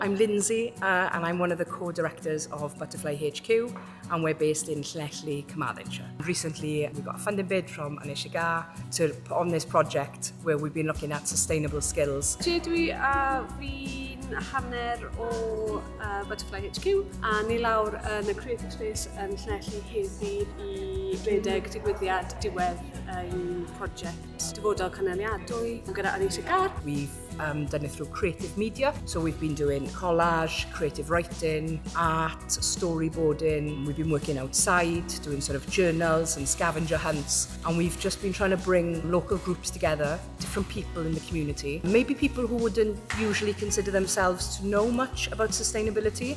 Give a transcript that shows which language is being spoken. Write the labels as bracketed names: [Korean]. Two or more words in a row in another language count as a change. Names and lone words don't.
[English] I'm Lindsay and I'm one of the co-directors of Butterfly HQ and we're based in Llanelli, Carmarthenshire. Recently we got a funding bid from Ynni to put on this project where we've been looking at sustainable skills. [Welsh] Dwi fi'n hanner o Butterfly HQ a ni lawr yn y Creative Space yn Llanelli heddi i redeg digwyddiad diwedd ein Prosiect Dyfodol Cynaliadwy gyda Ynni. [English] We've done it through creative media, so we've been doing collage, creative writing, art, storyboarding. We've been working outside, doing sort of journals and scavenger hunts, and we've just been trying to bring local groups together, different people in the community, maybe people who wouldn't usually consider themselves to know much about sustainability.